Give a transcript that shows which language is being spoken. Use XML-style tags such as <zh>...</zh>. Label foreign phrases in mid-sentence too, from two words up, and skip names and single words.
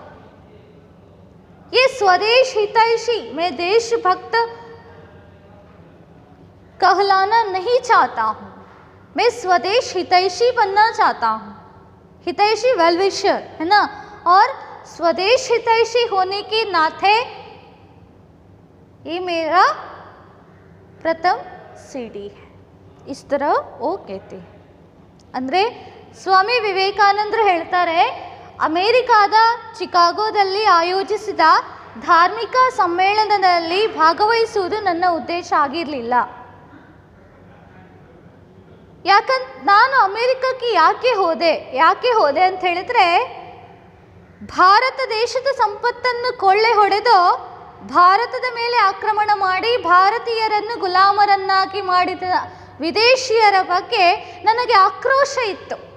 <hi>ये स्वदेश हितैषी, मैं देशभक्त कहलाना नहीं चाहता हूँ, मैं स्वदेश हितैषी बनना चाहता हूँ। हितैषी</hi> <en>well wisher,</en> <hi>है ना। और स्वदेश हितैषी होने के नाते ये मेरा प्रथम सीढ़ी है। इस तरह वो कहते हैं।</hi> <kn>ಅಂದರೆ ಸ್ವಾಮಿ ವಿವೇಕಾನಂದರು ಹೇಳ್ತಾರೆ, ಅಮೇರಿಕಾದ ಚಿಕಾಗೋದಲ್ಲಿ ಆಯೋಜಿಸಿದ ಧಾರ್ಮಿಕ ಸಮ್ಮೇಳನದಲ್ಲಿ ಭಾಗವಹಿಸುವುದು ನನ್ನ ಉದ್ದೇಶ ಆಗಿರಲಿಲ್ಲ. ನಾನು ಅಮೇರಿಕಕ್ಕೆ ಯಾಕೆ ಹೋದೆ ಅಂತ ಹೇಳಿದ್ರೆ, ಭಾರತ ದೇಶದ ಸಂಪತ್ತನ್ನು ಕೊಳ್ಳೆ ಹೊಡೆದು ಭಾರತದ ಮೇಲೆ ಆಕ್ರಮಣ ಮಾಡಿ ಭಾರತೀಯರನ್ನು ಗುಲಾಮರನ್ನಾಗಿ ಮಾಡಿದ ವಿದೇಶಿಯರ ಬಗ್ಗೆ ನನಗೆ ಆಕ್ರೋಶ ಇತ್ತು.</kn>